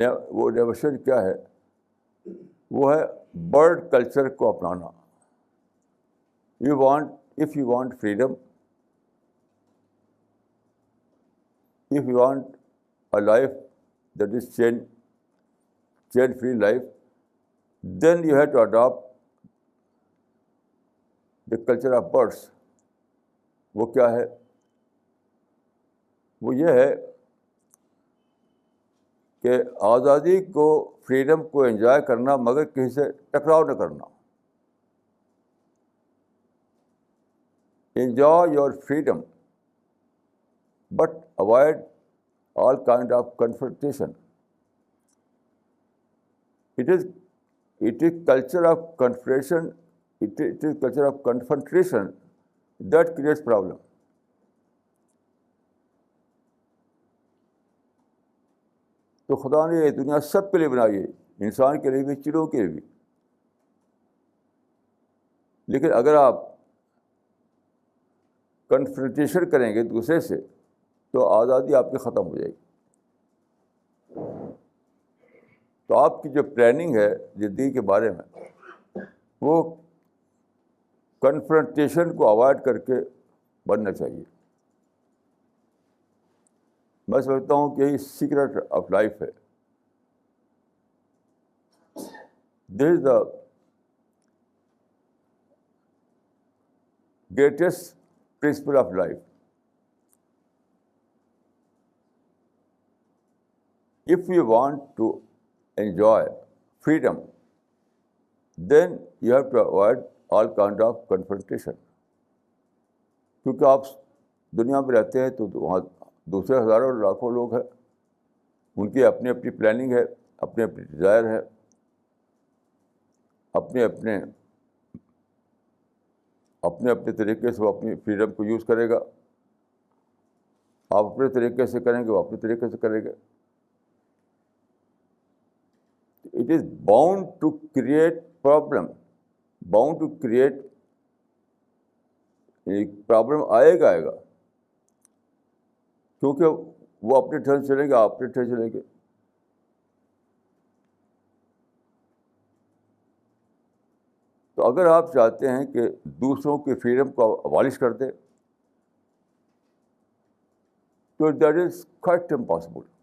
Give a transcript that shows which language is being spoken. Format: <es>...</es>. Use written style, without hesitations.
<ur>وہ نیویشن کیا ہے؟ وہ ہے برڈ کلچر کو اپنانا.</ur> <en>If you want freedom, if you want a life that is chain-free life, then you have to adopt the culture of birds.</en> <ur>وہ کیا ہے؟ وہ یہ ہے کہ آزادی کو، فریڈم کو انجوائے کرنا، مگر کسی سے ٹکراؤ نہ کرنا.</ur> <en>Enjoy your freedom but avoid all kind of confrontation. It is culture of confrontation. It is culture of confrontation that creates problem.</en> <ur>تو خدا نے یہ دنیا سب کے لیے بنائی ہے، انسان کے لیے بھی، چڑوں کے لیے بھی. لیکن اگر آپ کنفرنٹیشن کریں گے دوسرے سے تو آزادی آپ کی ختم ہو جائے گی. تو آپ کی جو پلاننگ ہے زندگی کے بارے میں، وہ کنفرنٹیشن کو اوائڈ کر کے بننا چاہیے. میں سمجھتا ہوں کہ یہی سیکرٹ آف لائف ہے.</ur> <en>This is the greatest principle of life. If you want to enjoy freedom, then you have to avoid all kind of confrontation.</en> <ur>کیونکہ آپ دنیا میں رہتے ہیں تو وہاں دوسرے ہزاروں لاکھوں لوگ ہیں، ان کی اپنی اپنی پلاننگ ہے، اپنے اپنے ڈیزائر ہے، اپنے اپنے طریقے سے وہ اپنی فریڈم کو یوز کرے گا. آپ اپنے طریقے سے کریں گے، وہ اپنے طریقے سے کریں گے.</ur> <en>It is bound to create problem. Bound to create</en> <ur>ایک پرابلم آئے گا کیونکہ وہ اپنے ٹھن چلیں گے، آپ اپنے ٹھن چلیں گے. تو اگر آپ چاہتے ہیں کہ دوسروں کی فریڈم کو ابالش کر دیں تو</ur> <en>That is quite impossible.</en>